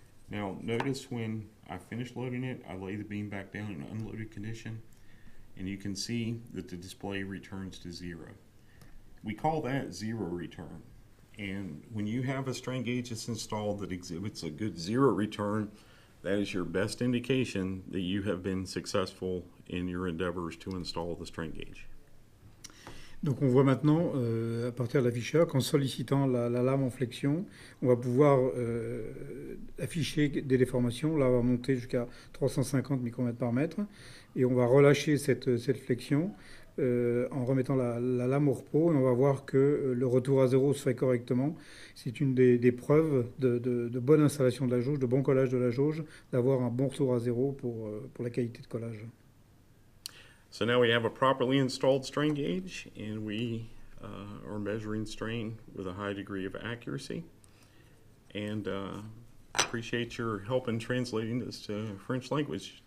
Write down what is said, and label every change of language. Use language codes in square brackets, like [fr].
[en] Now notice when I finish loading it, I lay the beam back down in unloaded condition, and you can see that the display returns to 0. We call that 0 return. And when you have a strain gauge that's installed that exhibits a good 0 return, that is your best indication that you have been successful in your endeavors to install the strain gauge. [fr] Donc on voit maintenant, à partir de l'afficheur, qu'en sollicitant la lame en flexion, on va pouvoir afficher des déformations. Là, on va monter jusqu'à 350 micromètres par mètre. Et on va relâcher cette flexion en remettant la lame au repos. Et on va voir que le retour à 0 se fait correctement. C'est une des preuves de bonne installation de la jauge, de bon collage de la jauge, d'avoir un bon retour à 0 pour la qualité de collage. [en] So now we have a properly installed strain gauge, and we are measuring strain with a high degree of accuracy. And appreciate your help in translating this to French language.